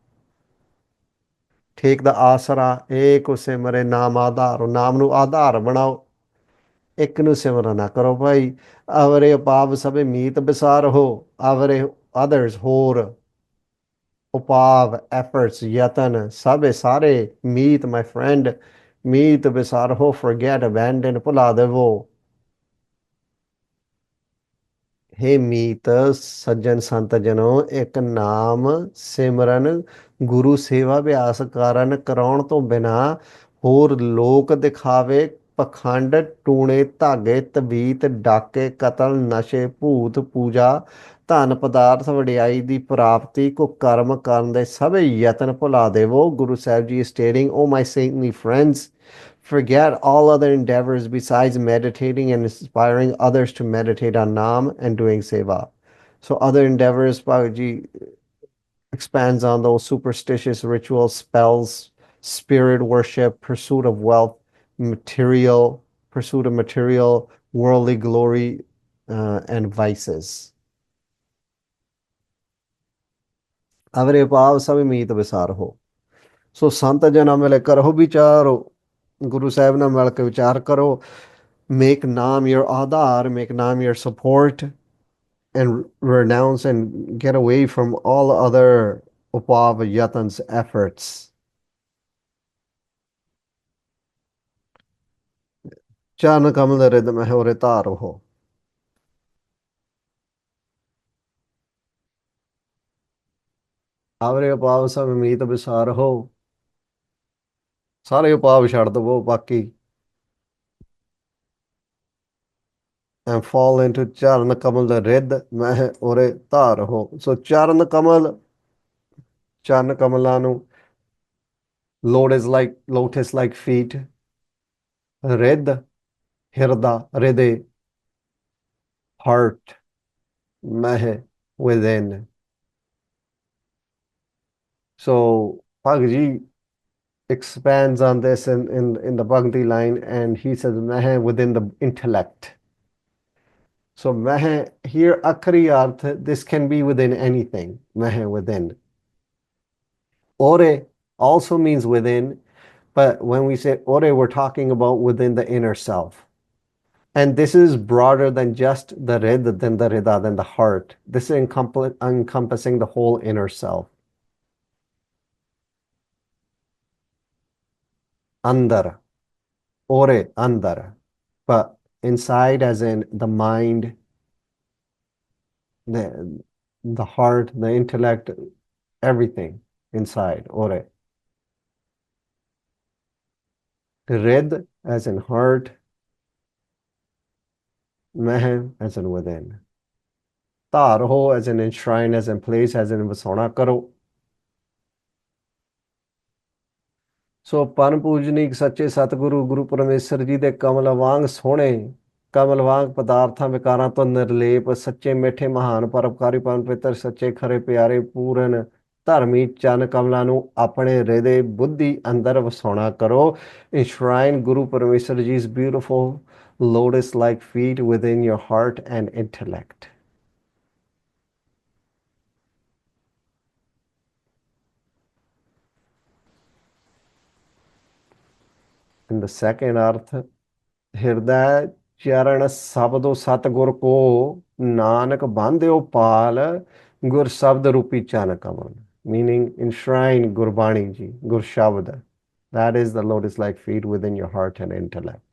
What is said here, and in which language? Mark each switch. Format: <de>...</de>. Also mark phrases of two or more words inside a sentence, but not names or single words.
<pa>ਠੇਕ ਦਾ ਆਸਰਾ ਏਕ ਸਿਮਰੇ ਨਾਮ ਆਧਾਰੋ, ਨਾਮ ਨੂੰ ਆਧਾਰ ਬਣਾਓ। ਇੱਕ ਨੂੰ ਸਿਮਰਨ ਨਾ ਕਰੋ ਭਾਈ। ਅਵਰੇ ਉਪਾਵ ਸਭੇ ਮੀਤ ਵਿਸਾਰ ਹੋ, ਅਵਰੇ others ਹੋਰ ਉਪਾਵ efforts ਯਤਨ ਸਭੇ ਸਾਰੇ ਮੀਤ</pa> <en>my friend</en> <pa>ਮੀਤ ਵਿਸਾਰ ਹੋ</pa> <en>forget abandon</en> <pa>ਭੁਲਾ ਦੇਵੋ। हे ਮੀਤ ਸੱਜਣ ਸੰਤ ਜਨੋ ਇੱਕ ਨਾਮ ਸਿਮਰਨ ਗੁਰੂ ਸੇਵਾ ਅਭਿਆਸ ਕਾਰਨ ਕਰਾਉਣ ਤੋਂ ਬਿਨਾ ਹੋਰ ਲੋਕ ਦਿਖਾਵੇ ਪਖੰਡ ਟੂਣੇ ਧਾਗੇ ਤਬੀਤ ਡਾਕੇ ਕਤਲ ਨਸ਼ੇ ਭੂਤ ਪੂਜਾ ਧਨ ਪਦਾਰਥ ਵਡਿਆਈ ਦੀ ਪ੍ਰਾਪਤੀ ਕੋ ਕਰਮ ਕਰਨ ਦੇ ਸਭੇ ਯਤਨ ਭੁਲਾ ਦੇਵੋ।</pa> <en>ਗੁਰੂ ਸਾਹਿਬ ਜੀ stating, oh my saintly friends, forget all other endeavors besides meditating and inspiring others to meditate on Nam and doing seva. So other endeavors, Bhagavad expands on those superstitious rituals, spells, spirit worship, pursuit of wealth, pursuit of material, worldly glory, and vices.</en> <pa>ਅਵਰੇ ਪਾਵ ਸਭ ਮੀਤ ਵਿਸਾਰ ਹੋ। ਸੋ ਸੰਤ ਜਨਾਂ ਮਿਲੇ ਕਰੋ ਵਿਚਾਰੋ। ਗੁਰੂ ਸਾਹਿਬ ਨਾਲ ਮਿਲ ਕੇ ਵਿਚਾਰ ਕਰੋ।</pa> <en>Make Nam your ਆਧਾਰ, make Nam your support, and renounce and get away from all other</en> <pa>ਉਪਾਵ ਯਤਨ</pa> <en>efforts.</en> <pa>ਚਰਨ ਕਮਲ ਰਿਦ ਮਹਿ ਉਰੇ ਧਾਰ ਹੋ। ਆਵਰੇ ਉਪਾਵ ਸਭ ਮੀਤ ਵਿਸਾਰ ਹੋ। ਸਾਰੇ ਉਪਾਅ ਛੱਡ ਦਵੋ ਬਾਕੀ</pa> <en>and fall into</en> <pa>ਚਰਨ ਕਮਲ ਦਾ ਰਿੱਧ ਮਹਿ ਉਰੇ ਧਾਰ ਹੋ। ਸੋ ਚਰਨ ਕਮਲ, ਚਰਨ ਕਮਲਾਂ ਨੂੰ,</pa> <en>lotus like feet,</en> <pa>ਰਿੱਧ ਹਿਰਦਾ, ਹਿਰਦੇ,</pa> <en>heart, ਮਹਿ, within. So Bhagavad expands on this in the Bhakti line, and he says meh within the intellect. So meh here</en> <pa>ਅਖੀਰੀ ਅਰਥ,</pa> <en>this can be within anything, meh within. Ore also means within, but when we say ore, we're talking about within the inner self. And this is broader than just the rid, than the rida, than the heart. This is encompassing the whole inner self.</en> <pa>ਅੰਦਰ, ਓਰੇ, ਅੰਦਰ.</pa> <en>But inside, as in the mind, the heart, the intellect, everything inside, ore. Rid, as in heart, meh, as in within.</en> <pa>ਤਾਰ ਹੋ,</pa> <en>as in enshrine, as in place, as in</en> <pa>ਵਸਾਉਣਾ ਕਰੋ. ਸੋ ਪਨ ਪੂਜਨੀਕ ਸੱਚੇ ਸਤਿਗੁਰੂ ਗੁਰੂ ਪਰਮੇਸ਼ਰ ਜੀ ਦੇ ਕਮਲ ਵਾਂਗ ਸੋਹਣੇ, ਕਮਲ ਵਾਂਗ ਪਦਾਰਥਾਂ ਵਿਕਾਰਾਂ ਤੋਂ ਨਿਰਲੇਪ, ਸੱਚੇ ਮਿੱਠੇ ਮਹਾਨ ਪਰਉਪਕਾਰੀ ਪਰਮ ਪਿੱਤਰ, ਸੱਚੇ ਖਰੇ ਪਿਆਰੇ ਪੂਰਨ ਧਰਮੀ ਚਰਨ ਕਮਲਾਂ ਨੂੰ ਆਪਣੇ ਹਿਰਦੇ ਬੁੱਧੀ ਅੰਦਰ ਵਸਾਉਣਾ ਕਰੋ।</pa> <en>Enshrine Guru Parmeshwar Ji's beautiful lotus-like feet within your heart and intellect. In the second arth,</en> <pa>ਹਿਰਦੈ ਚਰਨ ਸਬਦੋ ਸਤਿਗੁਰ ਕੋ, ਨਾਨਕ ਬਾਂਧਿਓ ਪਾਲ ਗੁਰ ਸ਼ਬਦ ਰੂਪੀ ਚਰਨ ਕਮਲ।</pa> <en>Meaning enshrine Gurbani ji, Gur Shabd. That is the lotus-like feet within your heart and intellect.</en>